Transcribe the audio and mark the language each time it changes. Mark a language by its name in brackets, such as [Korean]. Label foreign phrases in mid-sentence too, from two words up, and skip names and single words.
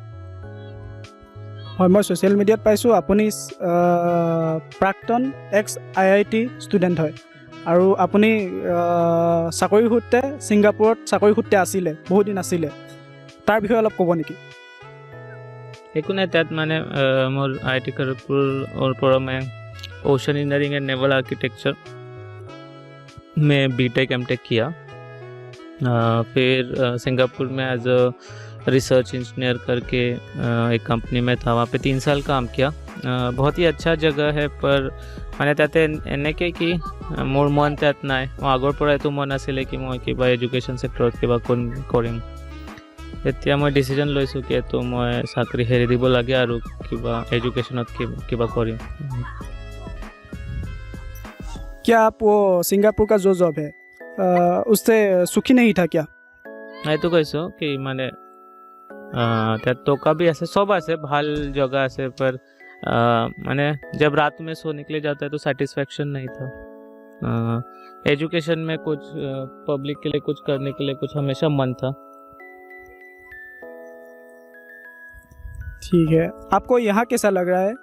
[Assamese] হয়, মই ছ'চিয়েল মিডিয়াত পাইছোঁ আপুনি প্ৰাক্তন [English] ex-IIT student [Assamese] হয় আৰু আপুনি চাকৰি সূত্ৰে ছিংগাপুৰত চাকৰি সূত্ৰে আছিলে, বহুত দিন আছিলে। তাৰ বিষয়ে অলপ ক'ব নেকি? একো নাই, তাত মানে মোৰ IIT खड़गपुर পৰা [Hindi] मैं [English] Ocean Engineering and Naval Architecture [Hindi] में BTech MTech किया। फिर सिंगापुर में [English] as a research engineer [Hindi] करके एक कंपनी में था, वहाँ पे 3 साल काम किया। बहुत ही अच्छा जगह है, पर [Assamese] মানে তাতে এনেকৈ কি মোৰ মন তাত নাই। মই আগৰ পৰাই এইটো মন আছিলে কি মই কিবা এডুকেশ্যন ছেক্টৰত কিবা কৰিম। এতিয়া মই ডিচিজন লৈছোঁ কি এইটো মই চাকৰি হেৰি দিব লাগে আৰু কিবা এডুকেশ্যনত কিবা কৰিম। [Hindi] क्या आप वो सिंगापुर का जो जॉब है उससे सुखी नहीं था क्या? [Assamese] এইটো কৈছোঁ কি মানে তাত টকা भी আছে, सब আছে, ভাল जगह আছে, [Hindi] पर मैंने जब रात में सो निकले जाता है तो सेटिस्फैक्शन नहीं था। एजुकेशन में कुछ पब्लिक के लिए कुछ करने के लिए कुछ हमेशा मन था। ठीक है, आपको यहाँ कैसा लग रहा है?